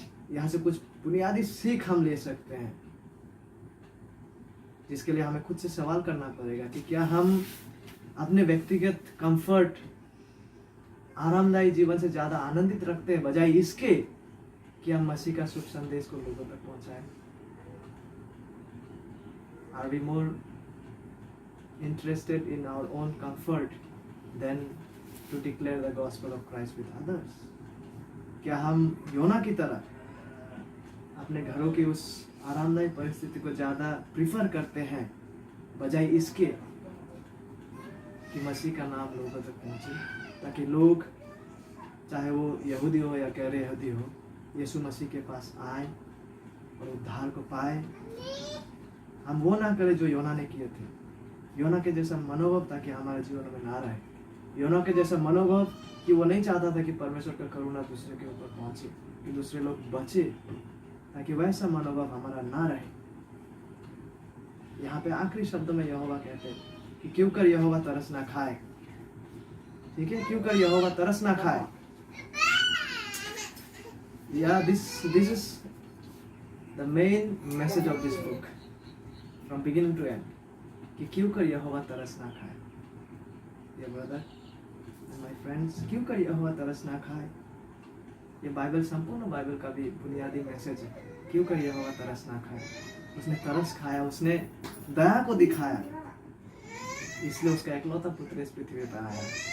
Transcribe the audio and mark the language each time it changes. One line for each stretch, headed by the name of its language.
Hindi: यहाँ से कुछ बुनियादी सीख हम ले सकते हैं, जिसके लिए हमें खुद से सवाल करना पड़ेगा कि क्या हम अपने व्यक्तिगत कंफर्ट, आरामदायी जीवन से ज्यादा आनंदित रखते हैं बजाय इसके कि हम मसीह का शुभ संदेश को लोगों तक पहुंचाएं।
English: Are we more interested in our own comfort than to declare the gospel of Christ with others?
Hindi: क्या हम योना की तरह अपने घरों की उस आरामदायी परिस्थिति को ज्यादा प्रीफर करते हैं बजाय इसके कि मसीह का नाम लोगों तक पहुंचे, ताकि लोग, चाहे वो यहूदी हो या गैर यहूदी हो, यीशु मसीह के पास आए और उद्धार को पाए। हम वो ना करें जो योना ने किए थे। योना के जैसा मनोभाव ताकि हमारे जीवन में ना रहे। योना के जैसा मनोभाव कि वो नहीं चाहता था कि परमेश्वर का करुणा दूसरे के ऊपर पहुंचे, कि दूसरे लोग बचे, ताकि वैसा मनोभाव हमारा ना रहे। यहाँ पे आखिरी शब्दों में यहोवा कहते हैं कि क्यों कर यहोवा तरस ना खाए, ठीक है, क्यों कर यहोवा तरस ना खाए।
English: Yeah, this is the main message of this book. From beginning to end
Hindi: कि क्यों कर यहोवा तरस ना खाए। ये
English: brother and my friends,
Hindi: क्यों कर यहोवा तरस ना खाए। ये बाइबल, संपूर्ण बाइबल का भी बुनियादी मैसेज है। क्यों कर यहोवा तरस ना खाए। उसने तरस खाया, उसने दया को दिखाया, इसलिए उसका एकलौता पुत्र इस पृथ्वी पर आया।